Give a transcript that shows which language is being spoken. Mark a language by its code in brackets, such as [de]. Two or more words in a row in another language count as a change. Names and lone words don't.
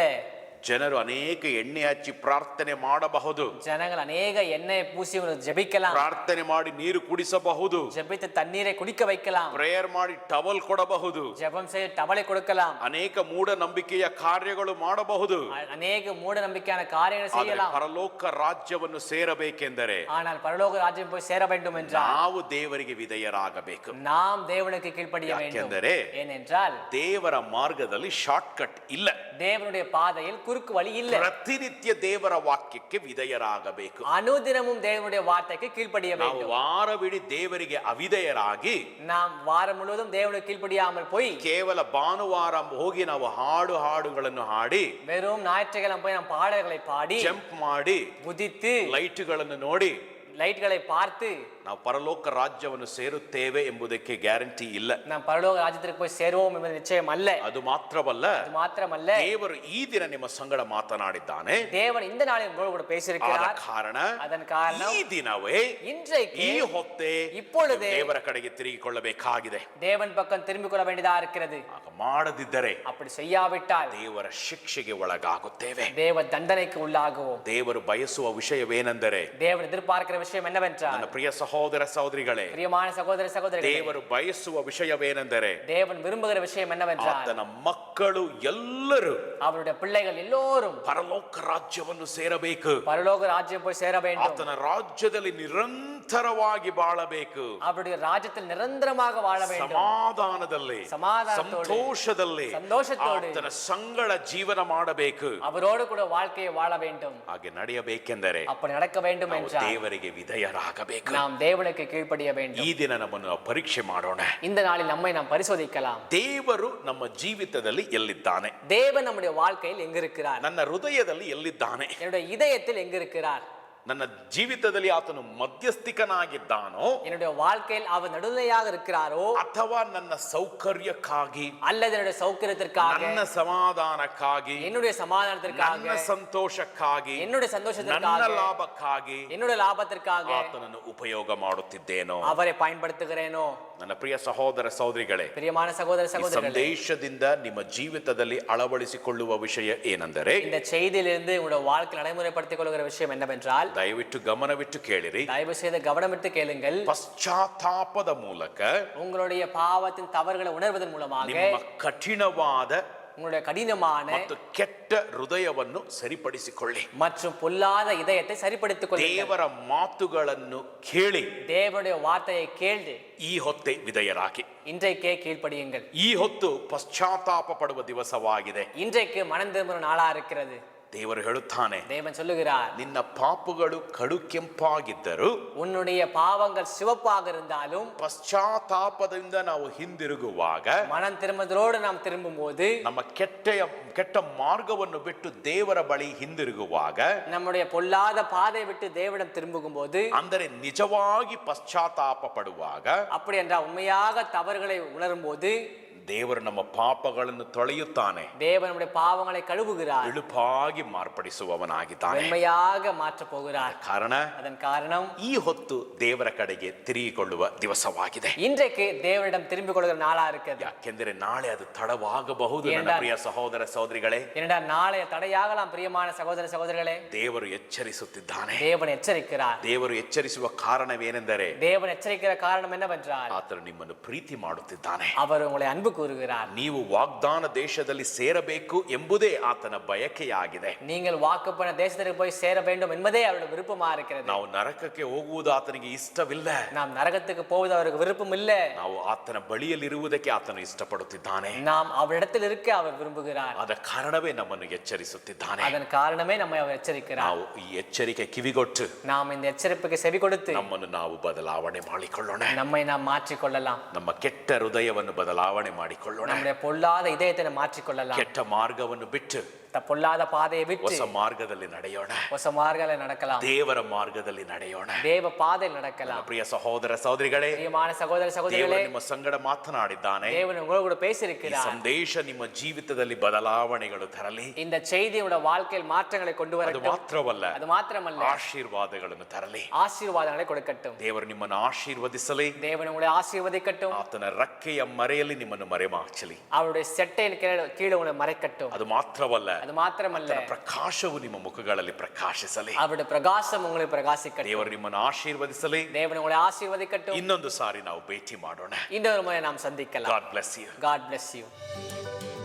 [kn] ಜನರು ಅನೇಕ ಎಣ್ಣೆ ಹಚ್ಚಿ ಪ್ರಾರ್ಥನೆ ಮಾಡಬಹುದು, [ta] ஜனங்கள் அநேக எண்ணெய் பூசி ஜெபிக்கலாம், [kn] ಪ್ರಾರ್ಥನೆ ಮಾಡಿ ನೀರು ಕುಡಿಸಬಹುದು, [ta] ஜெபித்து தண்ணீரை குடிக்க வைக்கலாம், [kn] ಪ್ರೇಯರ್ ಮಾಡಿ ಟವಲ್ ಕೊಡಬಹುದು, [ta] ஜெபம் செய்து டவலை கொடுக்கலாம், [kn] ಅನೇಕ ಮೂಢನಂಬಿಕೆಯ ಕಾರ್ಯಗಳು ಮಾಡಬಹುದು. [ta] அநேக மூட நம்பிக்கையான காரியங்களை [kn] ಆದರೆ [ta] செய்யலாம். [kn] ಪರಲೋಕ ರಾಜ್ಯವನ್ನು ಸೇರಬೇಕೆಂದರೆ [ta] ஆனால் பரலோக ராஜ்யம் போய் சேர வேண்டும் என்றால் [kn] ನಾವು ದೇವರಿಗೆ ವಿಧೇಯರಾಗಬೇಕು. [ta] நாம் தேவனுக்கு கீழ்ப்படிய வேண்டும். [kn] ಯಾಕೆಂದರೆ [ta] ஏனென்றால் [kn] ದೇವರ ಮಾರ್ಗದಲ್ಲಿ [en] short cut [kn] ಇಲ್ಲ. [ta] தேவனுடைய பாதையில் குறுக்கு வழி இல்லை. [kn] ಪ್ರತಿನಿತ್ಯ ದೇವರ ವಾಕ್ಯಕ್ಕೆ ವಿಧೇಯರಾಗಬೇಕು. [ta] அனுதினமும் தேவனுடைய வார்த்தைக்கு கீழ்ப்படிய [kn] ನಾವು [ta] வேண்டும். [kn] ವಾರವಿಡೀ ದೇವರಿಗೆ ಅವಿಧೇಯರಾಗಿ [ta] நாம் வாரம் முழுவதும் தேவனுக்கு கீழ்ப்படியாமல் போய் [kn] ಕೇವಲ ಭಾನುವಾರ ಹೋಗಿ ನಾವು ಹಾಡುಗಳನ್ನು ಹಾಡಿ [ta] வெறும் ஞாயிற்றுக்கிழமை போய் நாம் பாடல்களை பாடி [kn] ಜಂಪ್ ಮಾಡಿ [ta] குதித்து [kn] ಲೈಟ್ಗಳನ್ನು ನೋಡಿ [ta] லைட்களை பார்த்து [kn] ನಾವು ಪರಲೋಕ ರಾಜ್ಯವನ್ನು ಸೇರುತ್ತೇವೆ ಎಂಬುದಕ್ಕೆ ಗ್ಯಾರಂಟಿ ಇಲ್ಲ. [ta] நாம் பரலோக ராஜ்யத்திற்கு போய் சேருவோம் என்பது நிச்சயம் அல்ல. [kn] ಅದು ಮಾತ್ರವಲ್ಲ, [ta] அது மாத்திரமல்ல, [kn] ದೇವರು ಈ ದಿನ ನಿಮ್ಮ ಸಂಗಡ ಮಾತನಾಡಿದ್ದಾನೆ. [ta] தேவன் இந்த நாளில் உங்களோடு கூட [kn] ಆದ [ta] பேசியிருக்கிறார். [kn] ಕಾರಣ [ta] அதன் காரணம் [kn] ಈ ದಿನವೇ [ta] இன்றைக்கு [kn] ಈ ಹೊತ್ತೇ [ta] இப்பொழுதே [kn] ದೇವರ ಕಡೆಗೆ ತಿರುಗಿಕೊಳ್ಳಬೇಕಾಗಿದೆ. [ta] தேவன் பக்கம் திரும்பிக் கொள்ள வேண்டியதா இருக்கிறது. [kn] ಆಗ ಮಾಡದಿದ್ದರೆ [ta] அப்படி செய்யாவிட்டால் [kn] ದೇವರ ಶಿಕ್ಷೆಗೆ ಒಳಗಾಗುತ್ತೇವೆ. [ta] தேவ தண்டனைக்கு உள்ளாகுவோம். [kn] ದೇವರು ಬಯಸುವ ವಿಷಯವೇನೆಂದರೆ, [ta] தேவன் எதிர்பார்க்கிற விஷயம் என்னவென்றால், [kn] ನನ್ನ ಪ್ರಿಯ ಸಹೋದರ ಸಹೋದರಿಗಳೇ, [ta] பிரியமான சகோதர சகோதரிகளே, [kn] ದೇವರು ಬಯಸುವ ವಿಷಯವೇನೆಂದರೆ, [ta] தேவன் விரும்புகிற விஷயம் என்னவென்றால், [kn] ಆತನ ಮಕ್ಕಳು ಎಲ್ಲರೂ [ta] அவருடைய பிள்ளைகள் எல்லோரும் [kn] ಪರಲೋಕ ರಾಜ್ಯವನ್ನು ಸೇರಬೇಕು. [ta] பரலோக ராஜ்யம் போய் சேர வேண்டும். [kn] ಆತನ ರಾಜ್ಯದಲ್ಲಿ ನಿರಂತರವಾಗಿ ಬಾಳಬೇಕು. [ta] அவருடைய ராஜ்யத்தில் நிரந்தரமாக வாழ வேண்டும். [kn] ಸಮಾಧಾನದಲ್ಲಿ, [ta] சமாதானத்தோடு, [kn] ಸಂತೋಷದಲ್ಲಿ [ta] சந்தோஷத்தோடு [kn] ಆತನ ಸಂಗಡ ಜೀವನ ಮಾಡಬೇಕು. [ta] அவரோடு கூட வாழ்க்கையை வாழ வேண்டும். [kn] ಹಾಗೆ ನಡೆಯಬೇಕೆಂದರೆ [ta] அப்படி நடக்க வேண்டும் [kn] ನಾವು [ta] என்றால் [kn] ದೇವರಿಗೆ ವಿಧೇಯರಾಗಬೇಕು. [ta] நாம் தேவனுக்கு கீழ்ப்படிய வேண்டும். [kn] ಈ ದಿನ ನಮ್ಮನ್ನು ನಾವು ಪರೀಕ್ಷೆ ಮಾಡೋಣ. [ta] இந்த நாளில் நம்மை நாம் பரிசோதிக்கலாம். [kn] ದೇವರು ನಮ್ಮ ಜೀವಿತದಲ್ಲಿ ಎಲ್ಲಿದ್ದಾನೆ? [ta] தேவன் நம்முடைய வாழ்க்கையில் எங்க இருக்கிறார்? [kn] ನನ್ನ ಹೃದಯದಲ್ಲಿ ಎಲ್ಲಿದ್ದಾನೆ? [ta] என்னுடைய இதயத்தில் எங்க இருக்கிறார்? [kn] ನನ್ನ ಜೀವಿತದಲ್ಲಿ ಆತನು ಮಧ್ಯಸ್ಥಿಕನಾಗಿದ್ದಾನೋ, [ta] என்னுடைய வாழ்க்கையில் அவர் நடுநிலையாக இருக்கிறாரோ, [kn] ಅಥವಾ ನನ್ನ ಸೌಕರ್ಯಕ್ಕಾಗಿ, [ta] அல்லது என்னுடைய சௌகரியத்திற்காக, [kn] ನನ್ನ ಸಮಾಧಾನಕ್ಕಾಗಿ, [ta] என்னுடைய சமாதானத்திற்காக, [kn] ನನ್ನ ಸಂತೋಷಕ್ಕಾಗಿ, [ta] என்னுடைய [kn] ನನ್ನ [ta] சந்தோஷத்திற்காக, [kn] ಲಾಭಕ್ಕಾಗಿ [ta] என்னுடைய லாபத்திற்காக [kn] ಆತನನ್ನು ಉಪಯೋಗ ಮಾಡುತ್ತಿದ್ದೇನೋ? [ta] அவரை பயன்படுத்துகிறேனோ? [kn] ನನ್ನ ಪ್ರಿಯ ಸಹೋದರ ಸಹೋದರಿಗಳೇ, [ta] பிரியமான சகோதர [kn] ಈ [ta] சகோதரிகளே, [kn] ಸಂದೇಶದಿಂದ ನಿಮ್ಮ ಜೀವಿತದಲ್ಲಿ ಅಳವಡಿಸಿಕೊಳ್ಳುವ ವಿಷಯ ಏನೆಂದರೆ, [ta] இந்த செய்தியிலிருந்து உங்களுடைய வாழ்க்கை நடைமுறைப்படுத்திக் கொள்கிற விஷயம் என்னவென்றால், [kn] ದಯವಿಟ್ಟು ಗಮನವಿಟ್ಟು ಕೇಳಿರಿ. [ta] தயவு செய்து கவனமிட்டு கேளுங்கள். [kn] ಪಶ್ಚಾತ್ತಾಪದ ಮೂಲಕ [ta] உங்களுடைய பாவத்தின் தவறுகளை உணர்வதன் மூலமாக [kn] ನಿಮ್ಮ ಕಠಿಣವಾದ [ta] உங்களுடைய கடினமான [kn] ಮತ್ತು ಕೆಟ್ಟ ಹೃದಯವನ್ನು ಸರಿಪಡಿಸಿಕೊಳ್ಳಿ. [ta] மற்றும் பொல்லாத இதயத்தை சரிப்படுத்திக் கொள்ளுங்கள். [kn] ದೇವರ ಮಾತುಗಳನ್ನು ಕೇಳಿ [ta] தேவனுடைய வார்த்தையை கேள்வி [kn] ಈ ಹೊತ್ತೆ ವಿಧೇಯರಾಗಿ. [ta] இன்றைக்கே கீழ்ப்படியுங்கள். [kn] ಈ ಹೊತ್ತು ಪಶ್ಚಾತ್ತಾಪ ಪಡುವ ದಿವಸವಾಗಿದೆ. [ta] இன்றைக்கு மனம் திரும்புகிற நாளா இருக்கிறது. [kn] ದೇವರು ಹೇಳುತ್ತಾನೆ, [ta] தேவன் சொல்லுகிறார், [kn] ನಿನ್ನ ಪಾಪಗಳು ಕಡು ಕೆಂಪಾಗಿದ್ದರು, [ta] உன்னுடைய பாவங்கள் சிவப்பாக இருந்தாலும் [kn] ಪಶ್ಚಾತ್ತಾಪದಿಂದ ನಾವು ಹಿಂದಿರುಗುವಾಗ, [ta] மனம் திரும்புவதோடு நாம் திரும்பும் போது, [kn] ನಮ್ಮ ಕೆಟ್ಟ ಮಾರ್ಗವನ್ನು ಬಿಟ್ಟು ದೇವರ ಬಳಿ ಹಿಂದಿರುಗುವಾಗ, [ta] நம்முடைய பொல்லாத பாதை விட்டு தேவனிடம் திரும்பும் போது, [kn] ಅಂದರೆ ನಿಜವಾಗಿ ಪಶ್ಚಾತ್ತಾಪ ಪಡುವಾಗ, [ta] அப்படி என்றால் உண்மையாக தவறுகளை உணரும் போது [kn] ದೇವರು ನಮ್ಮ ಪಾಪಗಳನ್ನು ತೊಳೆಯುತ್ತಾನೆ. [ta] தேவன் நம்முடைய பாவங்களை கழுவுகிறார். [kn] ಇಳುಪಾಗಿ ಮಾರ್ಪಡಿಸುವವನಾಗಿದ್ದಾನೆ. [ta] வெண்மையாக மாற்றப் போகிறார். [kn] ಕಾರಣ, [ta] அதன் காரணம் [kn] ಈ ಹೊತ್ತು ದೇವರ ಕಡೆಗೆ ತಿರುಗಿಕೊಳ್ಳುವ ದಿವಸವಾಗಿದೆ. [ta] இன்றைக்கு தேவனிடம் திரும்பிக் கொள்கிற நாளா இருக்கிறது. [kn] ಯಾಕೆಂದರೆ ನಾಳೆ ಅದು ತಡವಾಗಬಹುದು. ನನ್ನ ಏನೆಂದರೆ- ಪ್ರಿಯ ಸಹೋದರ ಸಹೋದರಿಗಳೇ, [ta] ஏனென்றால் நாளைய தடையாகலாம். பிரியமான சகோதர சகோதரிகளே, [kn] ದೇವರು ಎಚ್ಚರಿಸುತ್ತಿದ್ದಾನೆ. [ta] தேவன் எச்சரிக்கிறார். [kn] ದೇವರು ಎಚ್ಚರಿಸುವ ಕಾರಣವೇನೆಂದರೆ, [ta] தேவன் எச்சரிக்கிற காரணம் என்னவென்றால், [kn] ಆತನು ನಿಮ್ಮನ್ನು ಪ್ರೀತಿ ಮಾಡುತ್ತಿದ್ದಾನೆ. [ta] அவர் உங்களை அன்பு கூறுகிறார். [kn] ನೀವು ವಾಗ್ದಾನ ದೇಶದಲ್ಲಿ ಸೇರಬೇಕು ಎಂಬುದೇ ಆತನ ಬಯಕೆಯಾಗಿದೆ. [ta] நீங்கள் வாக்குப்பண்ண தேசத்திற்கு போய் சேர வேண்டும் என்பதே அவருடைய விருப்பமா இருக்கிறது. [kn] ನಾವು ನರಕಕ್ಕೆ ಹೋಗುವುದು ಆತನಿಗೆ ಇಷ್ಟವಿಲ್ಲ. [ta] நாம் நரகத்துக்கு போவது அவருக்கு விருப்பம் இல்ல. [kn] ನಾವು ಆತನ ಬಳಿಯಲ್ಲಿರುವುದಕ್ಕೆ ಆತನು ಇಷ್ಟಪಡುತ್ತಿದ್ದಾನೆ. [ta] நாம் அவரிடத்தில் இருக்க அவர் விரும்புகிறார். [kn] ಆದ ಕಾರಣವೇ ನಮ್ಮನ್ನು ಎಚ್ಚರಿಸುತ್ತಿದ್ದಾನೆ. [ta] அதன் காரணமே நம்மை அவர் எச்சரிக்கிறார். [kn] ನಾವು ಈ ಎಚ್ಚರಿಕೆ ಕಿವಿಗೊಟ್ಟು [ta] நாம் இந்த எச்சரிப்புக்கு செவி கொடுத்து [kn] ನಮ್ಮನ್ನು ನಾವು ಬದಲಾವಣೆ ಮಾಡಿಕೊಳ್ಳೋಣ. [ta] நம்மை நாம் மாற்றிக்கொள்ளலாம். [kn] ನಮ್ಮ ಕೆಟ್ಟ ಹೃದಯವನ್ನು ಬದಲಾವಣೆ ಮಾಡಿಕೊಳ್ಳೋಣ. [ta] நம்முடைய பொல்லாத இதயத்தை நாம் மாற்றிக்கொள்ளலாம். [kn] ಕೆಟ್ಟ ಮಾರ್ಗವನ್ನು ಬಿಟ್ಟು [ta] பொல்லாத பாதையை விட்டு [kn] ಹೊಸ ಮಾರ್ಗದಲ್ಲಿ ನಡೆಯೋಣ. ಹೊಸ ಮಾರ್ಗದಲ್ಲಿ நடக்கலாம். ದೇವರ ಮಾರ್ಗದಲ್ಲಿ ನಡೆಯೋಣ. [ta] ದೇವ ಪಾதையில் நடக்கலாம். [kn] ಪ್ರಿಯ ಸಹೋದರ ಸಹೋದರಿಗಳೇ, [ta] பிரியமான சகோதர சகோதரிகளே, [kn] ದೇವರು ನಿಮ್ಮ ಸಂಗಡ ಮಾತನಾಡಿದ್ದಾನೆ. [ta] தேவன் உங்களோடு கூட [kn] ಈ [ta] பேசியிருக்கிறார். [kn] ಸಂದೇಶ ನಿಮ್ಮ ಜೀವಿತದಲ್ಲಿ ಬದಲಾವಣೆಗಳು ತರಲಿ. [ta] இந்த செய்தி உங்களுடைய வாழ்க்கையில் மாற்றங்களை கொண்டு [kn] ಅದು [ta] வரட்டும். [kn] ಮಾತ್ರವಲ್ಲ, [ta] அது மாத்திரமல்ல, [kn] ಆಶೀರ್ವಾದಗಳನ್ನು ತರಲಿ. [ta] ஆசீர்வாதங்களை கொடுக்கட்டும். [kn] ದೇವರು ನಿಮ್ಮನ್ನು ಆಶೀರ್ವದಿಸಲಿ. [ta] தேவன் உங்களை ஆசீர்வதிக்கட்டும். [kn] ಆತನ ರೆಕ್ಕೆಯ ಮರೆಯಲ್ಲಿ ನಿಮ್ಮನ್ನು ಮರೆಮಾಚಲಿ. [ta] அவருடைய செட்டையின் கீழே உங்களை மறைக்கட்டும். [kn] ಅದು ಮಾತ್ರವಲ್ಲ, [ta] அது மாத்திரமல்ல, [kn] ಆತನ ಪ್ರಕಾಶವು ನಿಮ್ಮ ಮುಖಗಳಲ್ಲಿ ಪ್ರಕಾಶಿಸಲಿ. [ta] அவருடைய பிரகாசம் உங்களை பிரகாசிக்கட்டும். [kn] ದೇವರು ನಿಮ್ಮನ್ನು ಆಶೀರ್ವದಿಸಲಿ. [ta] தேவன் உங்களை ஆசீர்வதிக்கட்டும். [kn] ಇನ್ನೊಂದು ಸಾರಿ ನಾವು ಭೇಟಿ ಮಾಡೋಣ. [ta] இன்னொரு முறை நாம் சந்திக்கலாம். [en] God bless you. God bless you.